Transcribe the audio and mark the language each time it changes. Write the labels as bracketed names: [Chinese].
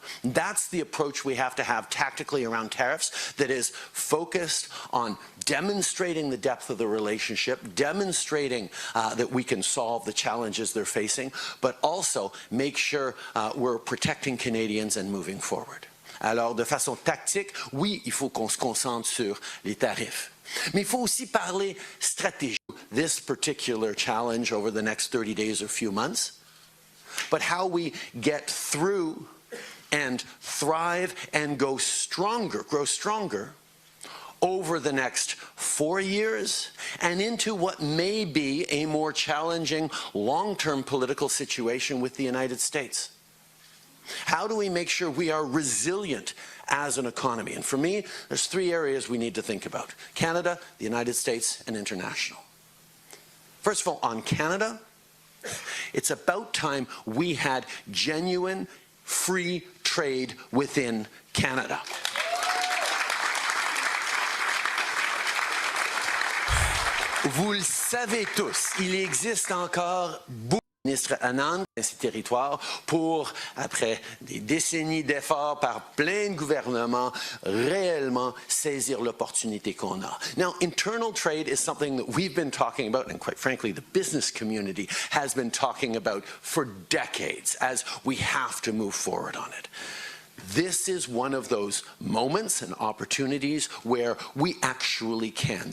[English] That's the approach we have to have tactically around tariffs, that is focused on demonstrating the depth of the relationship, demonstrating that we can solve the challenges they're facing, but also make sure we're protecting Canadians and moving forward. [French] Alors, de façon tactique, oui, il faut qu'on se concentre sur les tarifs. Mais il faut aussi parler stratégie. [English] This particular challenge over the next 30 days or few months, but how we get through and thrive and grow stronger over the next 4 years and into what may be a more challenging long-term political situation with the United States. How do we make sure we are resilient as an economy? And for me, there's 3 areas we need to think about: Canada, the United States, and international. First of all, on Canada, it's about time we had genuine free trade within Canada. [French] Vous le savez tous, il existe encore beaucoup de ministres annex dans ces territoires pour, après des décennies d'efforts par plein de gouvernements, réellement saisir l'opportunité qu'on a. [English] Now, internal trade is something that we've been talking about, and quite frankly, the business community has been talking about for decades, as we have to move forward on it. This is one of those moments and opportunities where we actually can.